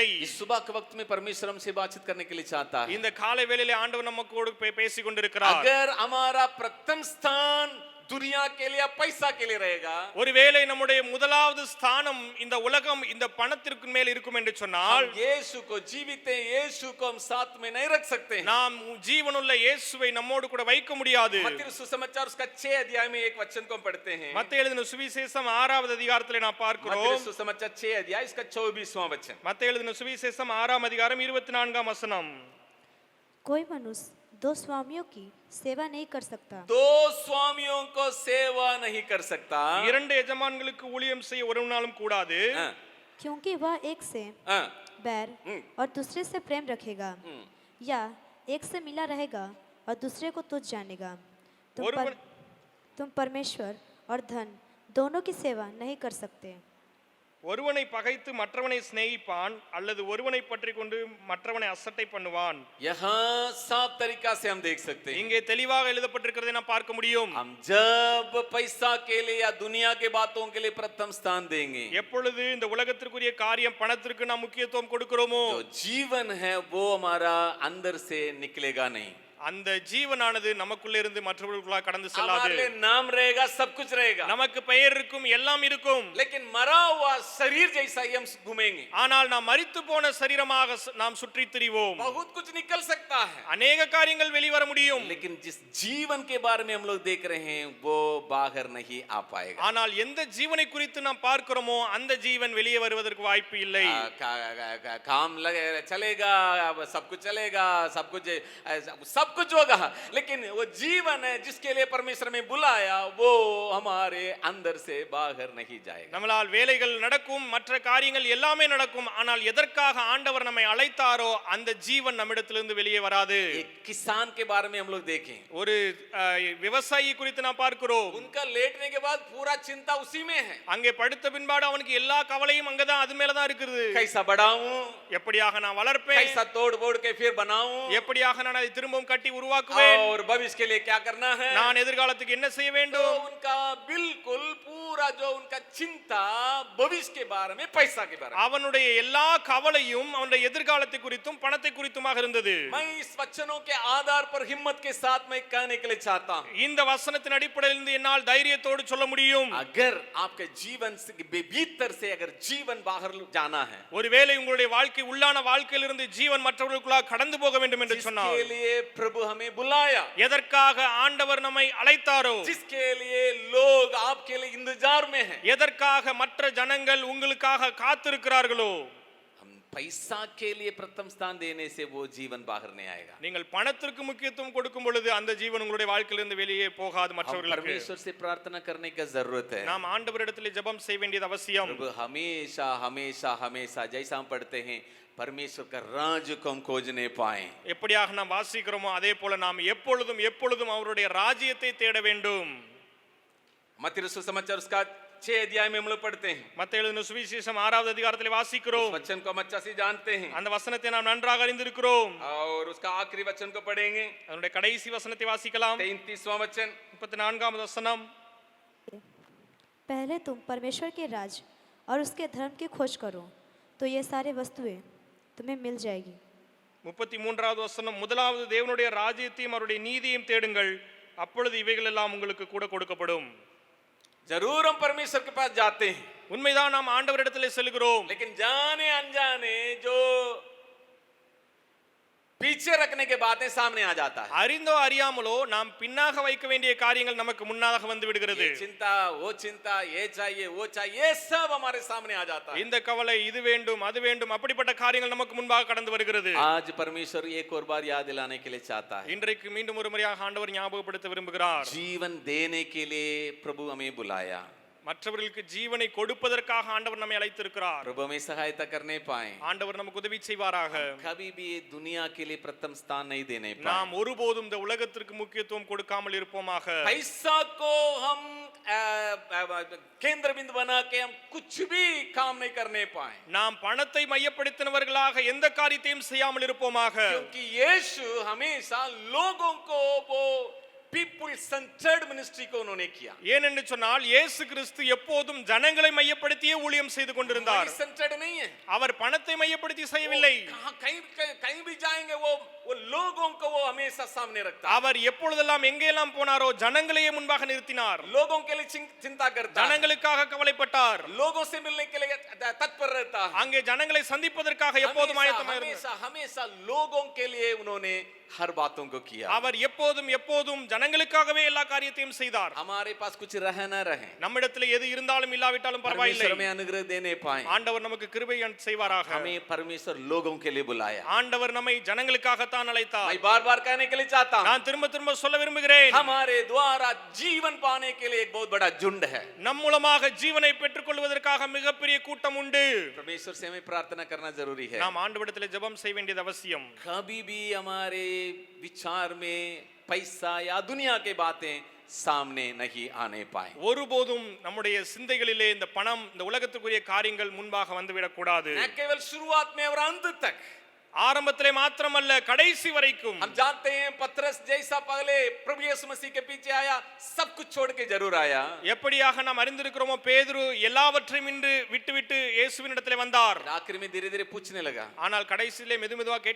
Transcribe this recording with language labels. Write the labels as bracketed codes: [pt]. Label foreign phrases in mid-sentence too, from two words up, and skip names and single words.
[hi] इस सुबह के वक्त में परमेश्वर हमसे बातचीत करने के लिए चाहता है. [ta] இந்த காலை வேளையிலே ஆண்டவர் நமக்கோடு பேசிக் கொண்டிருக்கிறார். [hi] अगर हमारा प्रथम स्थान दुनिया के लिए पैसा के लिए रहेगा, [ta] ஒருவேளை நம்முடைய முதலாவது ஸ்தானம் இந்த உலகம் இந்த பணத்திற்கு மேல் இருக்கும் என்று சொன்னால் [hi] यीशु को जीवित है, यीशु को हम साथ में नहीं रख सकते हैं. [ta] நாம் ஜீவனுள்ள இயேசுவை நம்மோடு கூட வைக்க முடியாது. [hi] मत्ती सुसमाचार उसका 6 अध्याय में एक वचन को हम पढ़ते हैं. [ta] மத்தேயு எழுதின சுவிசேஷம் 6வது அதிகாரத்திலே நாம் [hi] मत्ती [ta] பார்க்கிறோம். [hi] सुसमाचार 6 अध्याय इसका 24वां वचन. [ta] மத்தேயு எழுதின சுவிசேஷம் 6ஆம் அதிகாரம் 24ஆம் வசனம். [hi] कोई मनुष्य दो स्वामियों की सेवा नहीं कर सकता. दो स्वामियों को सेवा नहीं कर सकता. [ta] இரண்டு எஜமான்களுக்கு ஊழியம் செய்ய ஒருவனாலும் கூடாது. [hi] क्योंकि वह एक से बैर और दूसरे से प्रेम रखेगा, या एक से मिला रहेगा और दूसरे को तुच्छ जानेगा. तुम परमेश्वर और धन दोनों की सेवा नहीं कर सकते. [ta] ஒருவனை பகைத்து மற்றவனை சிநேகிப்பான், அல்லது ஒருவனை பற்றி கொண்டு மற்றவனை அசட்டை பண்ணுவான். [hi] यहाँ साफ तरीका से हम देख सकते हैं. [ta] இங்கே தெளிவாக எழுதப்பட்டிருக்கிறதை நாம் பார்க்க முடியும். [hi] हम जब पैसा के लिए या दुनिया के बातों के लिए प्रथम स्थान देंगे, [ta] எப்பொழுது இந்த உலகத்திற்குரிய காரியம் பணத்திற்கு நாம் முக்கியத்துவம் கொடுக்கிறோமோ, [hi] जो जीवन है वो हमारा अंदर से निकलेगा नहीं. [ta] அந்த ஜீவனானது நமக்குள்ள இருந்து மற்றவர்களுக்குள்ள கடந்து செல்லாது. [hi] हमारे लिए नाम रहेगा, सब कुछ रहेगा, [ta] நமக்கு பெயர் இருக்கும், எல்லாம் இருக்கும். [hi] लेकिन मरा हुआ शरीर जैसा ही हम घूमेंगे. [ta] ஆனால் நாம் மரித்து போன சரீரமாக நாம் சுற்றி திரிவோம். [hi] बहुत कुछ निकल सकता है, [ta] அநேக காரியங்கள் வெளிவர முடியும். [hi] लेकिन जिस जीवन के बारे में हम लोग देख रहे हैं वो बाहर नहीं आ पाएगा. [ta] ஆனால் எந்த ஜீவனை குறித்து நாம் பார்க்கிறோமோ அந்த ஜீவன் வெளியே வருவதற்கு வாய்ப்பு இல்லை. [hi] काम चलेगा, सब कुछ चलेगा, सब कुछ होगा, लेकिन वो जीवन है जिसके लिए परमेश्वर ने बुलाया वो हमारे अंदर से बाहर नहीं जाएगा. [ta] நம்மால் வேலைகள் நடக்கும், மற்ற காரியங்கள் எல்லாமே நடக்கும், ஆனால் எதற்காக ஆண்டவர் நம்மை அழைத்தாரோ அந்த ஜீவன் நம்மிடத்திலிருந்து வெளியே வராது. [hi] एक किसान के बारे में हम लोग देखें, [ta] ஒரு விவசாயி குறித்து நாம் பார்க்கிறோம். [hi] उनका लेटने के बाद पूरा चिंता उसी में है. [ta] அங்கே படுத்த பின்பாடு அவனுக்கு எல்லா கவலையும் அங்கதான், அது மேலதான் இருக்குது. [hi] कैसा बढ़ाऊं, [ta] எப்படியாக நான் வளர்ப்பேன், [hi] कैसा तोड़ बोड़ के फिर बनाऊं, [ta] எப்படியாக நான் அதை திரும்பவும் கட்டி உருவாக்குவேன், [hi] और भविष्य के लिए क्या करना है, [ta] நான் எதிர்காலத்துக்கு என்ன செய்ய [hi] तो [ta] வேண்டும். [hi] उनका बिल्कुल पूरा जो उनका चिंता भविष्य के बारे में, पैसा के बारे में, [ta] அவனுடைய எல்லா கவலையும் அவனுடைய எதிர்காலத்தை குறித்தும் பணத்தை குறித்துமாக இருந்தது. [hi] मैं इस वचनों के आधार पर हिम्मत के साथ मैं कहने के लिए चाहता हूं, [ta] இந்த வசனத்தின் அடிப்படையில் இருந்து என்னால் தைரியத்தோடு சொல்ல முடியும். [hi] अगर आपके जीवन से भीतर से अगर जीवन बाहर जाना है, [ta] ஒருவேளை உங்களுடைய வாழ்க்கை உள்ளான வாழ்க்கையிலிருந்து ஜீவன் மற்றவர்களுக்குள்ள கடந்து போக வேண்டும் என்று சொன்னார், [hi] जिसके लिए प्रभु हमें बुलाया, [ta] எதற்காக ஆண்டவர் நம்மை அழைத்தாரோ, [hi] जिसके लिए लोग आपके लिए इंतजार में हैं, [ta] எதற்காக மற்ற ஜனங்கள் உங்களுக்காக காத்திருக்கிறார்களோ, [hi] हम पैसा के लिए प्रथम स्थान देने से वो जीवन बाहर नहीं आएगा. [ta] நீங்கள் பணத்திற்கு முக்கியத்துவம் கொடுக்கும் பொழுது அந்த ஜீவன் உங்களுடைய வாழ்க்கையிலிருந்து வெளியே போகாது. மற்றவர்களுக்கு [hi] परमेश्वर से प्रार्थना करने की जरूरत है. [ta] நாம் ஆண்டவரிடத்தில் ஜெபம் செய்ய வேண்டியது அவசியம். [hi] प्रभु हमेशा हमेशा हमेशा जैसा हम पढ़ते हैं परमेश्वर का राज को हम खोजने पाए. [ta] எப்படியாக நாம் வாசிக்கிறோமோ அதே போல நாம் எப்பொழுதும் எப்பொழுதும் அவருடைய ராஜ்யத்தை தேட வேண்டும். [hi] मत्ती सुसमाचार उसका 6 अध्याय में हम लोग पढ़ते हैं. [ta] மத்தேயு எழுதின சுவிசேஷம் 6வது அதிகாரத்தில் வாசிக்கிறோம். [hi] वचन को हम अच्छा से जानते हैं [ta] அந்த வசனத்தை நாம் நன்றாக அறிந்திருக்கிறோம். [hi] और उसका आखिरी वचन को पढ़ेंगे. [ta] அதனுடைய கடைசி வசனத்தை வாசிக்கலாம். [hi] 33वां वचन, [ta] 34வது வசனம். [hi] पहले तुम परमेश्वर के राज और उसके धर्म की खोज करो, तो ये सारे वस्तुएं तुम्हें मिल जाएगी. [ta] 33வது வசனம். முதலாவது தேவனுடைய ராஜ்யத்தையும் அவருடைய நீதியையும் தேடுங்கள், அப்பொழுது இவைகள் எல்லாம் உங்களுக்கு கூட கொடுக்கப்படும். [hi] जरूर हम परमेश्वर के पास जाते हैं, [ta] உண்மைதான், நாம் ஆண்டவரிடத்திலே செல்கிறோம். [hi] लेकिन जाने अनजाने जो पीछे रखने के बातें सामने आ जाता है. [ta] அறிந்தோ அறியாமலோ நாம் பின்னாக வைக்க வேண்டிய காரியங்கள் நமக்கு முன்னாக வந்து விடுகிறது. [hi] ये चिंता, ये चाहिए, वो चाहिए, ये सब हमारे सामने आ जाता है. [ta] இந்த கவலை, இது வேண்டும், அது வேண்டும், அப்படிப்பட்ட காரியங்கள் நமக்கு முன்பாக கடந்து வருகிறது. [hi] आज परमेश्वर एक और बार याद दिलाने के लिए चाहता है. [ta] இன்றைக்கு மீண்டும் ஒரு முறையாக ஆண்டவர் ஞாபகப்படுத்த விரும்புகிறார். [hi] जीवन देने के लिए प्रभु हमें बुलाया. [ta] மற்றவர்களுக்கு ஜீவனை கொடுப்பதற்காக ஆண்டவர் நம்மை அழைத்திருக்கிறார். [hi] प्रभु हमें सहायता करने पाए, [ta] ஆண்டவர் நமக்கு உதவி செய்வாராக. [hi] कभी भी ये दुनिया के लिए प्रथम स्थान नहीं देने पाए. [ta] நாம் ஒருபோதும் இந்த உலகத்திற்கு முக்கியத்துவம் கொடுக்காமல் இருப்போமாக. [hi] पैसा को हम केंद्र बिंदु बना के हम कुछ भी काम नहीं करने पाए, [ta] நாம் பணத்தை மையப்படுத்தினவர்களாக எந்த காரியத்தையும் செய்யாமல் இருப்போமாக. [hi] क्योंकि यीशु हमेशा लोगों को वो [en] people centered ministry [hi] को उन्होंने किया. [ta] ஏனென்று சொன்னால் இயேசு கிறிஸ்து எப்போதும் ஜனங்களை மையப்படுத்தியே ஊழியம் செய்து கொண்டிருந்தார். [hi] सेंटर्ड नहीं है, [ta] அவர் பணத்தை மையப்படுத்தி செய்யவில்லை. [hi] कहीं भी जाएंगे वो लोगों को वो हमेशा सामने रखता. [ta] அவர் எப்பொழுதெல்லாம் எங்கெல்லாம் போனாரோ ஜனங்களையே முன்பாக நிறுத்தினார். [hi] लोगों के लिए चिंता करता, [ta] ஜனங்களுக்காக கவலைப்பட்டார். [hi] लोगों से मिलने के लिए तत्पर रहता. [ta] அங்கே ஜனங்களை சந்திப்பதற்காக எப்போதும் ஆயத்தமாக இருந்தார். [hi] हमेशा लोगों के लिए उन्होंने हर बातों को किया. [ta] அவர் எப்போதும் ஜனங்களுக்காகவே எல்லா காரியத்தையும் செய்தார். [hi] हमारे पास कुछ रहे ना रहे, [ta] நம்மிடத்தில் எது இருந்தாலும் இல்லாவிட்டாலும் பரவாயில்லை. [hi] परमेश्वर हमें अनुग्रह देने पाए. [ta] ஆண்டவர் நமக்கு கிருபை செய்வாராக. [hi] हमें परमेश्वर लोगों के लिए बुलाया. [ta] ஆண்டவர் நம்மை ஜனங்களுக்காக தான் அழைத்தார். [hi] मैं बार-बार कहने के लिए चाहता हूं, [ta] நான் திரும்ப சொல்ல விரும்புகிறேன். [hi] हमारे द्वारा जीवन पाने के लिए एक बहुत बड़ा झुंड है. [ta] நம் மூலமாக ஜீவனை பெற்றுக்கொள்வதற்காக மிகப்பெரிய கூட்டம் உண்டு. [hi] परमेश्वर से हमें प्रार्थना करना जरूरी है. [ta] நாம் ஆண்டவரிடத்தில் ஜெபம் செய்ய வேண்டியது அவசியம். [hi] कभी भी हमारे विचार में पैसा या दुनिया के बातें सामने नहीं आने पाए. [ta] ஒருபோதும் நம்முடைய சிந்தைகளிலே இந்த பணம் இந்த உலகத்துக்குரிய காரியங்கள் முன்பாக வந்துவிடக் கூடாது. [hi] न केवल शुरुआत में और अंत तक, [ta] ஆரம்பத்திலே மாத்திரமல்ல கடைசி வரைக்கும். [hi] हम जानते हैं पतरस जैसा पहले प्रभु यीशु मसीह के पीछे आया, सब कुछ छोड़ के जरूर आया. [ta] எப்படியாக நாம் அறிந்திருக்கிறோமோ பேதுரு எல்லாவற்றையும் இன்று விட்டுவிட்டு இயேசுவினிடத்திலே வந்தார். [hi] आखिर में धीरे-धीरे पूछने लगा, [ta] ஆனால் கடைசியிலே மெதுமெதுவா கேட்க